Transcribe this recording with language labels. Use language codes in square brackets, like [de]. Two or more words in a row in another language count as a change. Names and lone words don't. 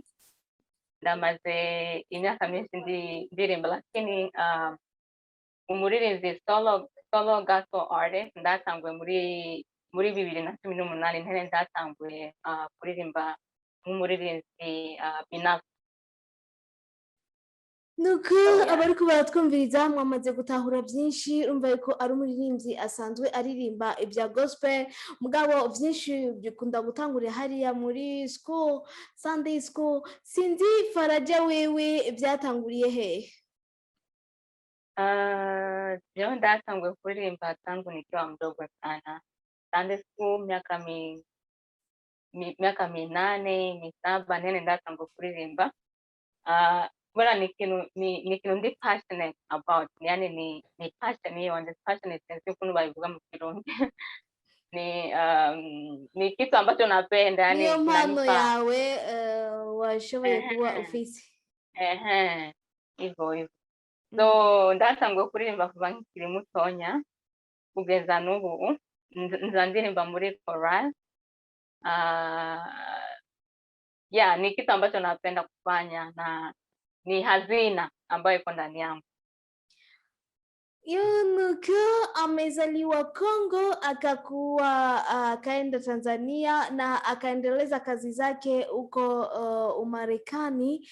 [rn] Ndamaze imyaka myinshi ndirimba lakini umuririmbyi [en] solo gospel artist [rn] ndatanguye muri 2018 ntene ndatanguye kuririmba nk'umuririmbyi binafsi. Nuko abariko baratwumviriza mwamaze gutahura byinshi urumva yuko ari umuririmbyi asanzwe aririmba ibya gospel mugabo byinshi bikunda gutangurira hariya muri [en] school Sunday school. [rn] Sinzi Faraja wewe byatanguriye hehe? [sw] Leo [rn] ndatanguye kuririmba [sw] tangu nikiwa mdogo sana. [en] Sunday school [rn] miaka 8 nene ndatanguye kuririmba. [sw] Bora ni kintu ndi [en] passionate about, [sw] yani ni passion hiyo, [en] and passionate [rn] sio kuno bayivuga mu Kirundi. [sw] Ni kitu ambacho napenda, yani [rn] niyo mpano yawe washoboye kuba ufise. [sw] Hivyo. [rn] So ndatanguye kuririmba kuva nkiri mutonya kugeza n'ubu nza ndirimba muri chorus. [sw] Ni kitu ambacho napenda kufanya na ni hazina ambayo iko ndani yangu. Nuko amezaliwa Kongo akakuwa akaenda Tanzania na akaendeleza kazi zake huko Umarekani.